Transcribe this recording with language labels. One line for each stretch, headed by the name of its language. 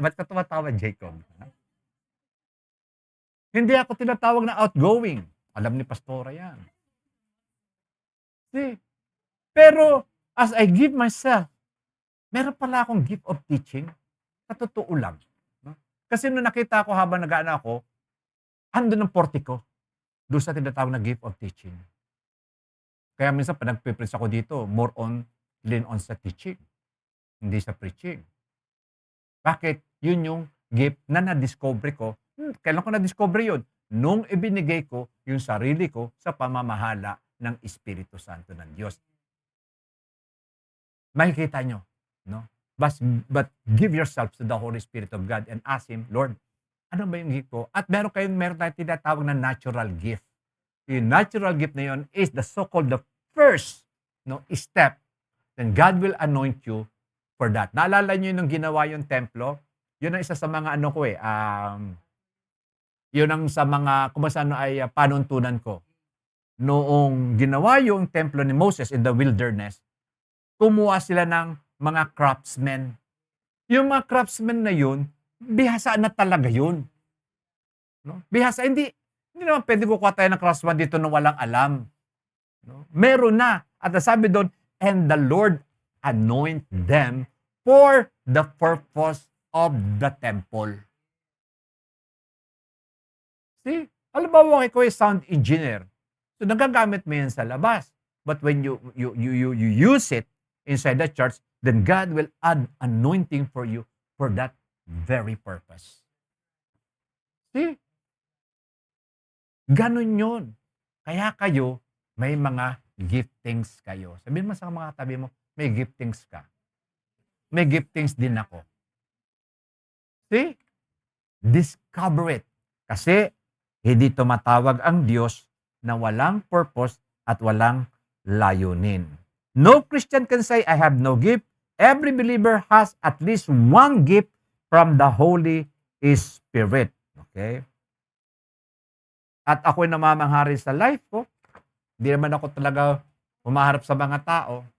Filipino: Ba't ka tumatawa, Jacob? Hindi ako tinatawag na outgoing. Alam ni Pastora yan. See?
English: Pero, as I give myself,
Filipino: meron pala akong
English: gift of teaching.
Filipino: Sa totoo lang. No? Kasi nung nakita ko habang nag-aano ako, andun ang portico. Doon sa tinatawag na gift of teaching. Kaya minsan, pag nagpipreach ako dito,
English: more on, lean on
Filipino: sa teaching. Hindi sa preaching. Bakit? Yun yung gift na na-discover ko. Kailan ko na-discover yun? Nung ibinigay ko yung sarili ko sa pamamahala ng Espiritu Santo ng Diyos. Makikita nyo, no?
English: But give yourself to the Holy Spirit of God and ask Him, Lord,
Filipino: ano ba yung gift ko? At meron tayong tinatawag na natural gift.
English: Yung natural gift na yun is the so-called the first step. Then God will anoint you for that.
Filipino: Naalala nyo nung ginawa yung templo? Yun ang isa sa mga ano ko yun ang sa mga, kung saan ay panuntunan ko. Noong ginawa yung templo ni Moses
English: in the wilderness,
Filipino: kumuha sila ng mga craftsmen. Yung mga craftsmen na yun, bihasa na talaga yun. No? Bihasa, hindi naman pwede kukuha tayo ng craftsman dito na walang alam. No? Meron na. At sabi doon,
English: and the Lord anoint them for the purpose of the temple.
Filipino: See? Halimbawa, ikaw ay sound engineer. So, nagagamit mo yan sa labas.
English: But when you use it inside the church, then God will add anointing for you for that very purpose.
Filipino: See? Ganun yun. Kaya kayo, may mga giftings kayo. Sabihin mo sa mga tabi mo, may giftings ka. May giftings din ako. See?
English: Discover it.
Filipino: Kasi, hindi tumatawag ang Diyos na walang purpose at walang layunin.
English: No Christian can say, I have no gift. Every believer has at least one gift from the Holy Spirit. Okay?
Filipino: At ako'y namamanghari sa life ko. Hindi naman ako talaga humaharap sa mga tao.